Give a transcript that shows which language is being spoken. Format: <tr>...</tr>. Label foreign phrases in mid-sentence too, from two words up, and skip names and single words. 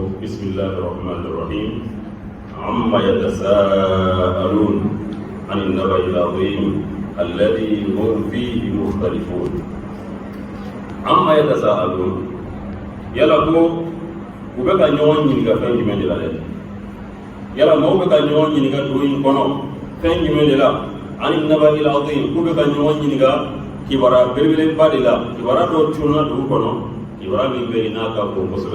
<ar>بسم الله الرحمن الرحيم عما يتساءلون عن النبأ العظيم الذي هم فيه مختلفون عما يتساءلون</ar> <bm>يلا ko u bɛ ka ɲɔgɔn ɲininka fɛn jumɛn de la dɛ yala maaw bɛ ka ɲɔgɔn ɲininka dugu in kɔnɔ fɛn jumɛn de la ani</bm> <ar>النبأ العظيم</ar> <bm>k'u bɛ ka ɲɔgɔn ɲininka kibaruya belebeleba de la kibaruya dɔ tununa dugu kɔnɔ kibaruya min bɛ yen n'a ka bon kosɛbɛ</bm>